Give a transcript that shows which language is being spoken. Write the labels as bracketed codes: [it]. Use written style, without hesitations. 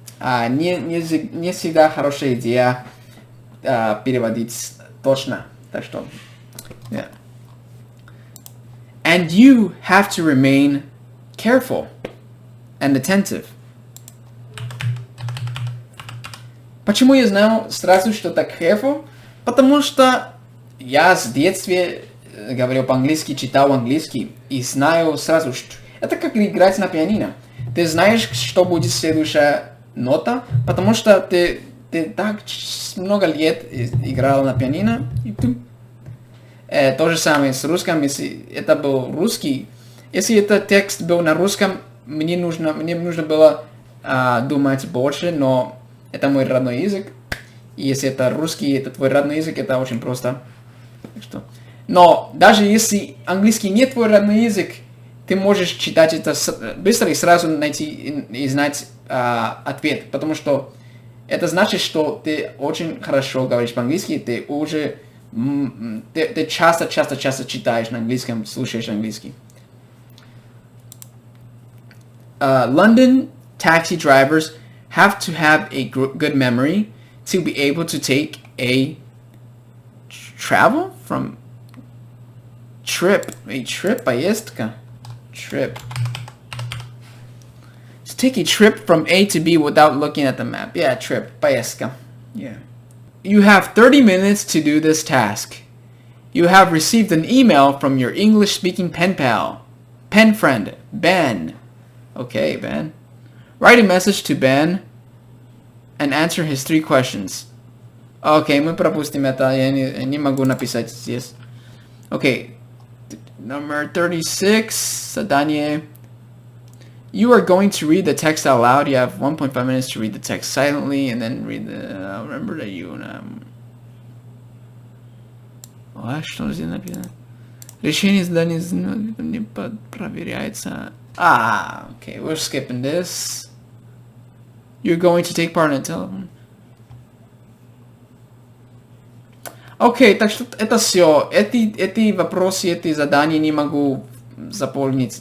[ru] Не всегда хорошая идея переводить точно. Так что, yeah. [en] And you have to remain careful and attentive. [ru] Почему я знал сразу, что так careful? Потому что я с детства говорил по-английски, читал английский и знаю сразу, что это как играть на пианино. Ты знаешь, что будет следующая нота, потому что ты так много лет играл на пианино. И то же самое с русским, если это был русский. Если этот текст был на русском, мне нужно было думать больше, но это мой родной язык. И если это русский, это твой родной язык, это очень просто. Так что. Но даже если английский не твой родной язык, ты можешь читать это быстро и сразу найти и знать ответ. Потому что это значит, что ты очень хорошо говоришь по-английски, ты уже ты часто читаешь на английском, слушаешь английский. [en] London taxi drivers have to have a good memory to be able to take a поездка. Trip. To take a trip from A to B without looking at the map. Yeah, trip, поездка. Yeah. You have 30 minutes to do this task. You have received an email from your English-speaking pen friend, Ben. Okay, Ben. Write a message to Ben and answer his 3 questions. [ru] Okay, мы пропустим это, я не могу написать здесь. [en] Okay, number 36, задание. You are going to read the text out loud. You have 1.5 minutes to read the text silently and then read the... remember that you... [ru] Что здесь написано? Решение задания не проверяется. [en] Okay, we're skipping this. You're going to take part in the telephone. [ru] Окей, так что это все. Эти вопросы, эти задания не могу заполнить.